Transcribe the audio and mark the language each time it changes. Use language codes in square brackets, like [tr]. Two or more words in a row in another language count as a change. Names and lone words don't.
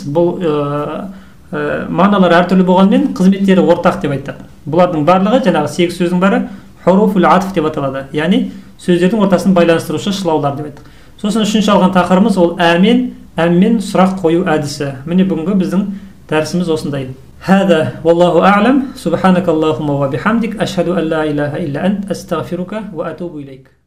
[kk] Бұл мағыналар әртүрлі болғанмен қызметтері ортақ деп айттық. Бұлардың барлығы жаңағы 8 сөздің бәрі [ar] حروف العطف [kk] деп аталады. Яғни сөздердің ортасын байланыстырушы шылаулар деп айттық. Сосын үшінші алған тақырыбымыз ол әммен сұрақ қою әдісі. Міне бүгінгі біздің дәрісіміз осындай. [ar] هذا والله أعلم. سبحانك اللهم وبحمدك، أشهد أن لا إله إلا أنت، أستغفرك وأتوب إليك.